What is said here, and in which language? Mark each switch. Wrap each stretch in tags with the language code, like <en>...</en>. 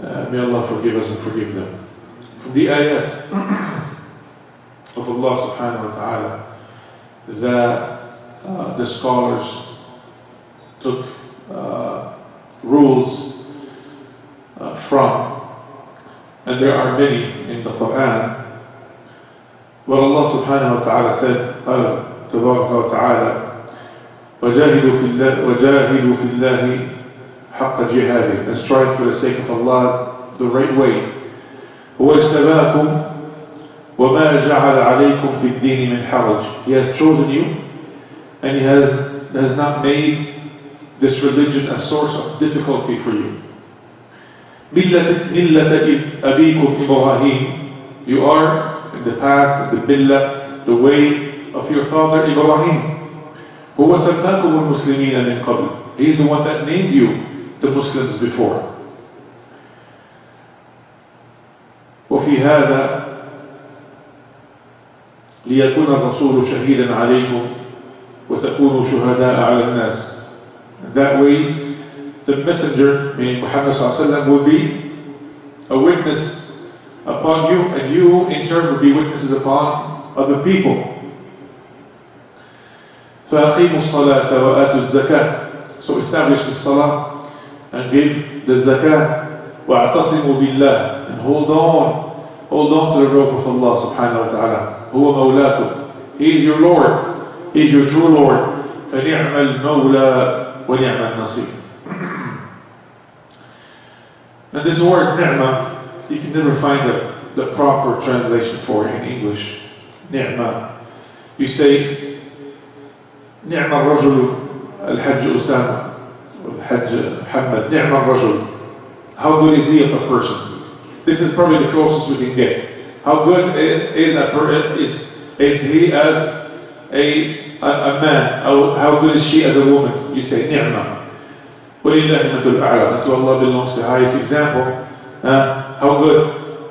<en>May Allah forgive us and forgive them. From the ayat of Allah subhanahu wa ta'ala that the scholars took rules from, and there are many in the Quran. What Allah subhanahu wa ta'ala said,</en> <ar>قال تبارك وتعالى وجاهدوا في الله حق جهاده,</ar> <en>and strive for the sake of Allah the right way.</en> <ar>هو اجتباكم وما جعل عليكم في الدين من حرج.</ar> <en>He has chosen you, and He has not made this religion a source of difficulty for you.</en> <ar>ملة أبيكم إبراهيم.</ar> <en>You are in the path, the millah, the way of your father Ibrahim.</en> <ar>هو سماكم المسلمين من قبل.</ar> <en>He's the one that named you the Muslims before.</en> <ar>وفي هذا ليكون الرسول شهيدا عليكم وَتَكُونُوا شُهَدَاءَ عَلَى النَّاسِ.</ar> <en>And that way, the messenger, meaning Muhammad ﷺ, will be a witness upon you, and you in turn will be witnesses upon other people.</en> <ar>فَأَقِيمُوا الصَّلَاةَ وَآتُوا الزَّكَاةَ.</ar> <en>So establish the salah and give the zakah.</en> <ar>وَاعْتَصِمُوا بِاللَّهِ.</ar> <en>And hold on to the rope of Allah subhanahu wa ta'ala.</en> <ar>هُوَ مَوْلَاكُمْ.</ar> <en>He is your Lord. He is your true Lord.</en> <ar>فَنِعْمَ الْمَوْلَى وَنِعْمَ النَّصِيرُ.</ar> <en>And this word ni'mah, you can never find the proper translation for it in English. Ni'mah. You say,</en> <ar>نعم الرجل الحج أسامة والحج محمد. نعم الرجل.</ar> <en>How good is he of a person? This is probably the closest we can get. How good is he as a man? How good is she as a woman? You say ni'mah.</en> <ar>وَلِلَّهِ مَثَلُ الْأَعْلَى.</ar> <en>And to Allah belongs the highest example. How good.</en>